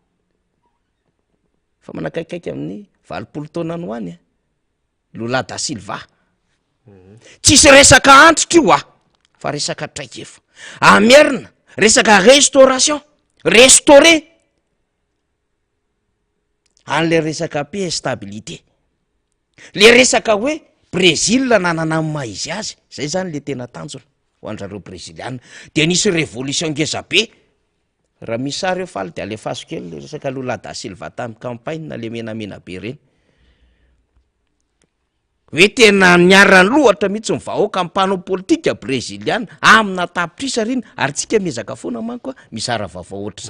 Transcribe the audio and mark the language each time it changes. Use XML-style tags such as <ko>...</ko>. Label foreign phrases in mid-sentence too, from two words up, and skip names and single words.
<mg>fa manakaikaiky amin'ny 20 taona any hoany Lula da Silva tsisy resaka antitra io fa resaka traikefa amerina resaka</mg> <fr>restauration restauré</fr> <mg>an'le resaka</mg> <fr>paix et stabilité</fr> <mg>le resaka hoe Brésil nanana amin'ny maha izy azy zay zany le tena tanjona ho andrareo brésiliana de nisy révolution ngeza be raha misy sary eo faly de alefaso kely le resaka Lula da Silva tamin'ny campagne na le menamena be reny hoe tena niarany lohatra mihitsy mivahoaka amin'ny panneau politika brésiliana amina tapitrisa riny ary tsika mezaka foana manko misara vavao ohatr'izay</mg>